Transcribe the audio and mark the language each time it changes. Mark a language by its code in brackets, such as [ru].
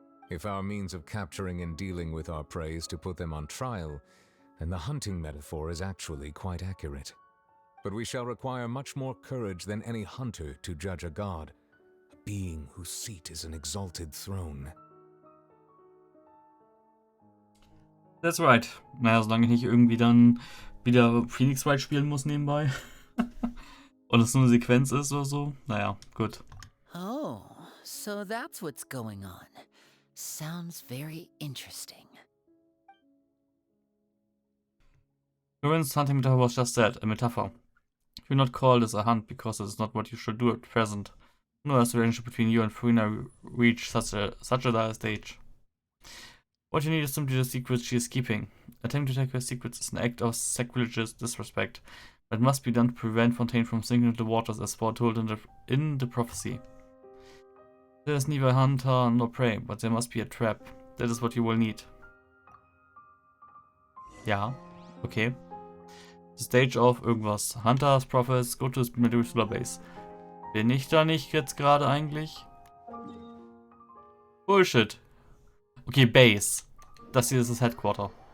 [en] If our means of capturing and dealing with our prey is to put them on trial, then the hunting metaphor is actually quite accurate. But we shall require much more courage than any hunter to judge a god, a being whose seat is an exalted throne. That's right. [de] Naja, solange ich nicht irgendwie dann wieder Phoenix Wright spielen muss nebenbei. Und es nur eine Sequenz ist oder so. Naja, gut. [en] Oh, so that's what's going on. Sounds very interesting. Corinne's hunting metaphor was just that, a metaphor. You not call this a hunt because it is not what you should do at present. Nor has the relationship between you and Farina reached such a dire stage. What you need is simply the secrets she is keeping. Attempting to take her secrets is an act of sacrilegious disrespect, but must be done to prevent Fontaine from sinking into the waters as foretold in the prophecy. There is neither hunter nor prey, but there must be a trap. That is what you will need. [de] Ja, okay. [en] The stage of irgendwas. Hunters, Prophets, go to the Medusa Base. [de] Bin ich da nicht jetzt gerade eigentlich? Bullshit. Okay, Base. Das hier ist das Headquarter.